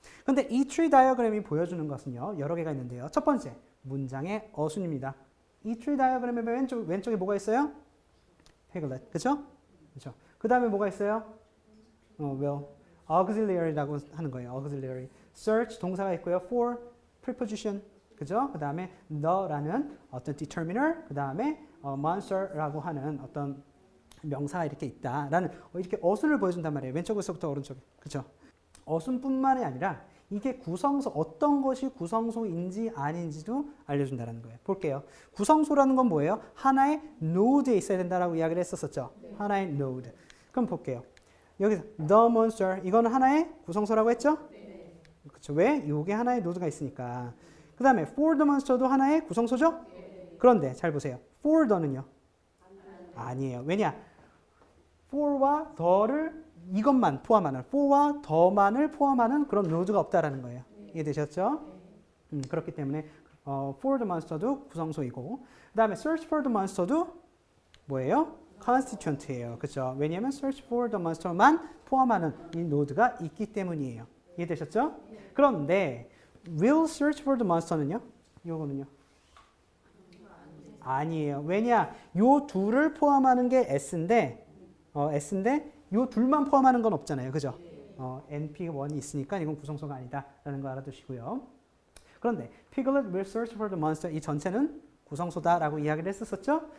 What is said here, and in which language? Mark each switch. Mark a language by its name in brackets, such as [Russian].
[Korean] 근데 이 트리 다이어그램이 보여주는 것은요, 여러 개가 있는데요. 첫 번째, 문장의 어순입니다. 이 트리 다이어그램의 왼쪽에 뭐가 있어요? Piglet, 그쵸? 그쵸? 그 다음에 뭐가 있어요? [English] well, [Korean] auxiliary라고 하는 거예요. auxiliary. search, 동사가 있고요. for, preposition, 그죠? 그 다음에 the라는 어떤 determiner, 그 다음에 monster라고 하는 어떤 명사가 이렇게 있다라는 이렇게 어순을 보여준단 말이에요. 왼쪽에서부터 오른쪽, 그렇죠? 어순뿐만이 아니라 이게 구성소, 어떤 것이 구성소인지 아닌지도 알려준다는 거예요. 볼게요. 구성소라는 건 뭐예요? 하나의 노드에 있어야 된다라고 이야기를 했었었죠. 하나의 노드. 그럼 볼게요. 여기서 the monster, 이거는 하나의 구성소라고 했죠? 그렇죠. 왜? 이게 하나의 노드가 있으니까. 그 다음에 for the monster도 하나의 구성소죠? 그런데 잘 보세요. for the는요? 아니에요. 왜냐? for와 the를 이것만 포함하는, for와 the만을 포함하는 그런 노드가 없다라는 거예요. 이해되셨죠? 그렇기 때문에 for the monster도 구성소이고, 그 다음에 [English] search for the monster [Korean] 도 뭐예요? constituent예요. 그렇죠? 왜냐하면 search for the monster만 포함하는 이 노드가 있기 때문이에요. 이해되셨죠? 그런데 [English] will search for the monster [Korean] 는요? 이거는요? 아니에요. 왜냐? 요 둘을 포함하는 게 s인데 요 둘만 포함하는 건 없잖아요. 그죠? NP1이 있으니까 이건 구성소가 아니다라는 거 알아두시고요. 그런데 [English] Piglet will search for the monster, [Korean] 이 전체는 구성소다라고 이야기를 했었죠.